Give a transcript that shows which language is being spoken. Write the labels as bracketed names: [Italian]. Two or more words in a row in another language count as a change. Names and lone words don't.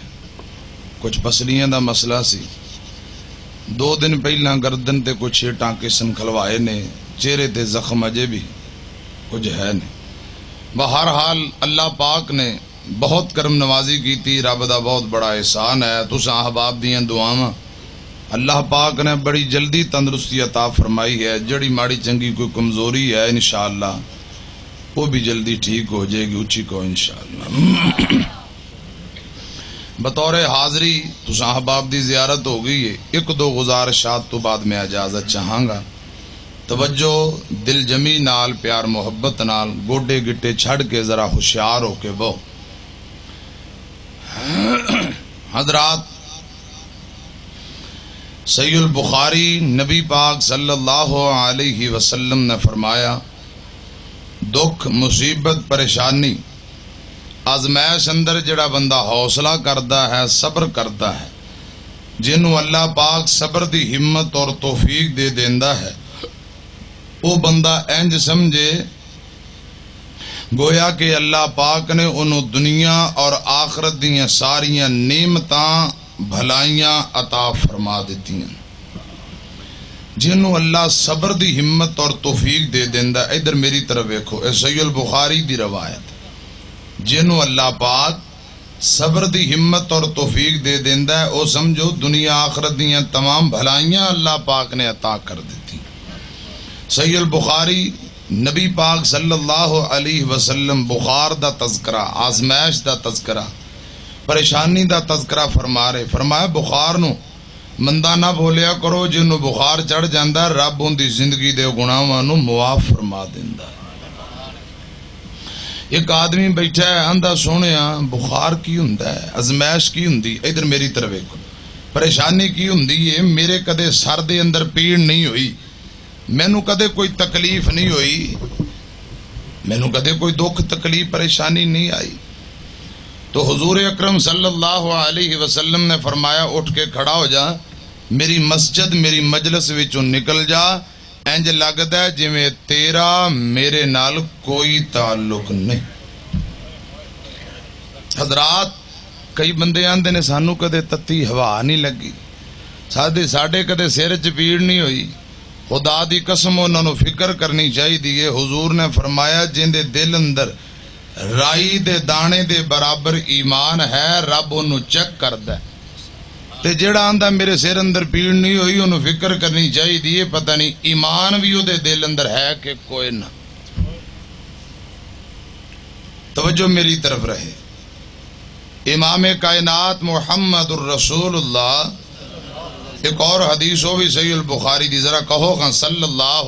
[Punjabi] کچھ پسلیاں دا مسئلہ سی. 2 دن پہلا گردن تے کچھ ٹانکے سنکھلوائے نے. چہرے تے زخم اجے بھی کچھ ہے نہیں. [Urdu] بہرحال اللہ پاک نے بہت کرم نوازی کی تھی. [Punjabi] رب دا بہت بڑا احسان ہے. تساں احباب دیاں دعاواں اللہ پاک نے بڑی جلدی تندرستی عطا فرمائی ہے. جڑی ماڑی چنگی کوئی کمزوری ہے [Urdu] انشاءاللہ وہ بھی جلدی ٹھیک ہو جائے گی. اچھی کو انشاءاللہ. [Punjabi] بطور حاضری تساں احباب دی زیارت ہو گئی ہے. 1-2 گزارشات تو بعد میں اجازت چاہاں گا. توجہ دل جمی نال پیار محبت نال گوڈے گٹے چھڑ کے ذرا ہوشیار ہو کے بہو. [Urdu] حضرات صحیح البخاری نبی پاک [Arabic] صلی اللہ علیہ وسلم [Urdu] نے فرمایا دکھ مصیبت پریشانی آزمائش اندر جڑا بندہ حوصلہ کرتا ہے صبر کرتا ہے [Punjabi] جنہوں اللہ پاک صبر دی ہمت اور توفیق دے دیندا ہے وہ بندہ انج سمجھے گویا کہ اللہ پاک نے انہوں دنیا اور آخرت دیاں ساریاں نعمتاں بھلائیاں عطا فرما دیتی ہیں. جنہوں اللہ صبر دی ہمت اور توفیق دے دیندا. ادھر میری طرف دیکھو اے صحیح البخاری دی روایت. جنہوں اللہ پاک صبر دی ہمت اور توفیق دے دیندا ہے او سمجھو دنیا آخرت دیاں تمام بھلائیاں اللہ پاک نے عطا کر دیتی. صحیح البخاری نبی پاک [Arabic] صلی اللہ علیہ وسلم [Punjabi] بخار دا تذکرہ آزمائش دا تذکرہ پریشانی دا تذکرہ فرما رہے. فرمایا بخار نو مندہ نہ بھولیا کرو. جنہوں بخار چڑھ جاندہ رب ان دی زندگی دے گناہاں نو معاف فرما دیندا. ایک آدمی بیٹھا ہے آندہ سونیا بخار کی ہوندا ہے آزمائش کی ہوندی. ادھر میری طرف ایک پریشانی کی ہوندی ہے. میرے کدے سر دے اندر پیڑ نہیں ہوئی. مینوں کدے کوئی تکلیف نہیں ہوئی. مینوں کدے کوئی دکھ تکلیف پریشانی نہیں آئی. [Urdu] تو حضور اکرم [Arabic] صلی اللہ علیہ وسلم [Urdu] نے فرمایا اٹھ کے کھڑا ہو جا [Punjabi] میری مسجد میری مجلس وچوں نکل جا. انج لگدا ہے جویں تیرا میرے نال کوئی تعلق نہیں. حضرات کئی بندے آندے نے سانو کدے تتی ہوا نہیں لگی ساڈے کدے سر چ پیڑ نہیں ہوئی. خدا دی قسم انہوں نے فکر کرنی چاہیے. حضور نے فرمایا جن دے دل اندر رائی دے دانے دے برابر ایمان ہے رب انہوں چیک کردا ہے. تے جڑا آندا میرے سر اندر پیڑ نہیں ہوئی انہوں فکر کرنی چاہیے پتہ نہیں ایمان بھی او دے دل اندر ہے کہ کوئی نہ. [Urdu] توجہ میری طرف رہے. [Punjabi] امام کائنات محمد الرسول اللہ ایک اور حدیث ہو بھی صحیح البخاری دی ذرا کہو گا صلی اللہ.